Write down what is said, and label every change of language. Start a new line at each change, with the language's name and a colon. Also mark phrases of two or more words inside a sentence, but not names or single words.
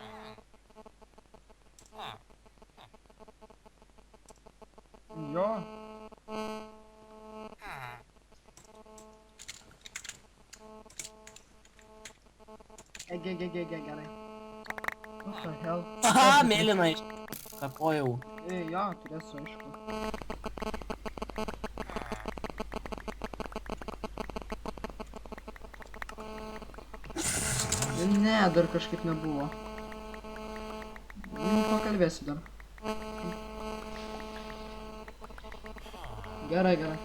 Lithuanian: Jo. Gerai.
English: What the hell?
Lithuanian: Aha, mėlyna iš... Kapojau. Jo, turėsiu, aišku. Ne, dar kažkaip nebuvo. Pakalbėsiu dar. Gerai.